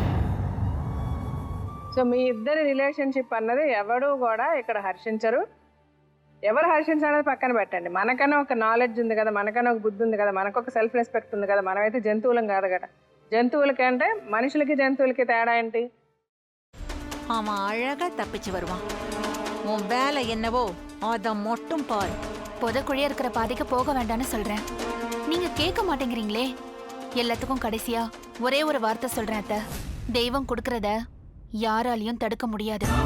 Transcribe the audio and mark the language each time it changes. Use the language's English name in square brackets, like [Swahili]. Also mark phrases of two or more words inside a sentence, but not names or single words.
[Telugu] సో మీ ఇద్దరి రిలేషన్షిప్ అన్నది ఎవడు కూడా ఇక్కడ హర్షించరు. ఎవరు హర్షించాలనేది పక్కన పెట్టండి. మనకన్నా ఒక నాలెడ్జ్ ఉంది కదా, మనకన్నా ఒక బుద్ధి ఉంది కదా, మనకు ఒక [English] self respect [Telugu] ఉంది కదా. మనమైతే జంతువులం కాదు కదా. జంతువులకంటే మనుషులకి జంతువులకి తేడా ఏంటి? [Tamil] அவன் அழகா தப்பிச்சு வருவான். உன் வேலை என்னவோ அதை மட்டும் பாரு. புதக்குழியா இருக்கிற பாதைக்கு போக வேண்டாம்னு சொல்றேன், நீங்க கேட்க மாட்டேங்கிறீங்களே. எல்லாத்துக்கும் கடைசியா ஒரே ஒரு வார்த்தை சொல்றேன் அத்தை, தெய்வம் கொடுக்கறத யாராலையும் தடுக்க முடியாது.